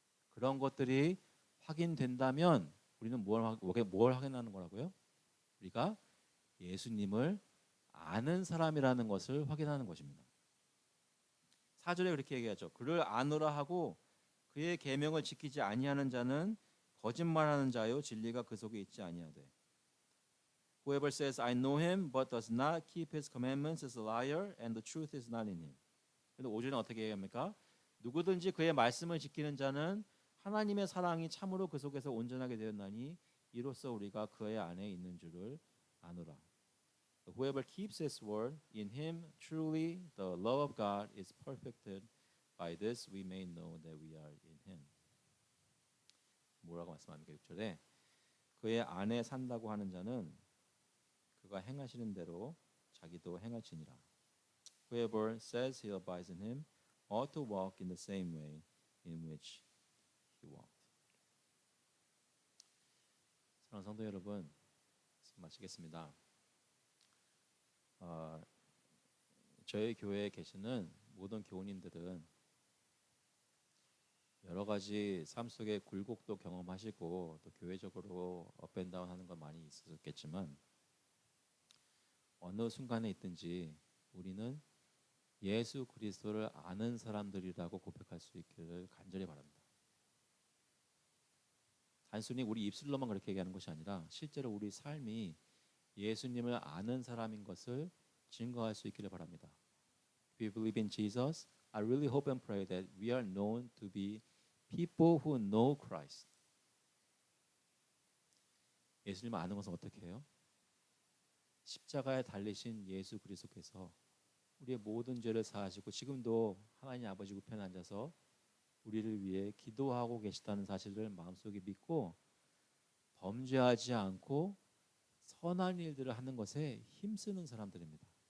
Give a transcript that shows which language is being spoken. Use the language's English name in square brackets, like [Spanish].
[Korean] 그런 것들이 확인된다면 우리는 뭘 확인하는 거라고요? 우리가 예수님을 아는 사람이라는 것을 확인하는 것입니다. 4절에 그렇게 얘기하죠. 그를 아노라 하고 그의 계명을 지키지 아니하는 자는 거짓말하는 자요 진리가 그 속에 있지 아니하되. [English] Whoever says I know him but does not keep his commandments is a liar and the truth is not in him. [Korean] 근데 5절은 어떻게 얘기합니까? 누구든지 그의 말씀을 지키는 자는 하나님의 사랑이 참으로 그 속에서 온전하게 되었나니 이로써 우리가 그의 안에 있는 줄을 아노라. [English] Whoever keeps his word in him truly the love of God is perfected. By this we may know that we are in him. [Korean] 뭐라고 말씀합니까? 6절에 그의 안에 산다고 하는 자는 그가 행하시는 대로 자기도 행할지니라. [English] Whoever says he abides in him ought to walk in the same way in which he walked. [Korean] 사랑하는 성도 여러분, 마치겠습니다. 저희 교회에 계시는 모든 교우님들은 여러 가지 삶 속에 굴곡도 경험하시고 또 교회적으로 업앤다운 하는 건 많이 있었겠지만 어느 순간에 있든지 우리는 예수 그리스도를 아는 사람들이라고 고백할 수 있기를 간절히 바랍니다. 단순히 우리 입술로만 그렇게 얘기하는 것이 아니라 실제로 우리 삶이 예수님을 아는 사람인 것을 증거할 수 있기를 바랍니다. [English] If we believe in Jesus, I really hope and pray that we are known to be people who know Christ. [Korean] 예수님을 아는 것은 어떻게 해요? 십자가에 달리신 예수 그리스도께서 우리의 모든 죄를 사하시고 지금도 하나님 아버지 우편에 앉아서 우리를 위해 기도하고 계시다는 사실을 마음속에 믿고 범죄하지 않고 선한 일들을 하는 것에 힘쓰는 사람들입니다.